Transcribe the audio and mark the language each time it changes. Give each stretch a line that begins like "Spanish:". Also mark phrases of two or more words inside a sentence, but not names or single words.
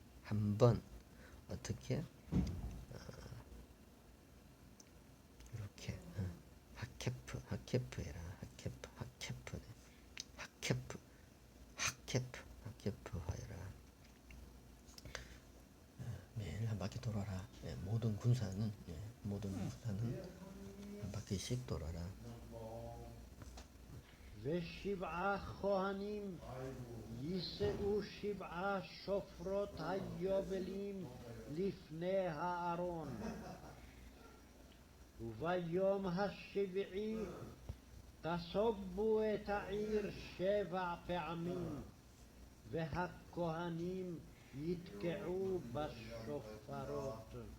Korean: 한번 어떻게 이렇게 하케프 해라. 하케프 하여라. 매일 한 바퀴 돌아라. 모든 군사는 한 바퀴 번씩 돌아라.
Hebrew: ושבעה כהנים יישאו 7 שופרות היובלים לפני הארון. וביום השביעי תסובו את העיר 7 פעמים, והכהנים יתקעו בשופרות.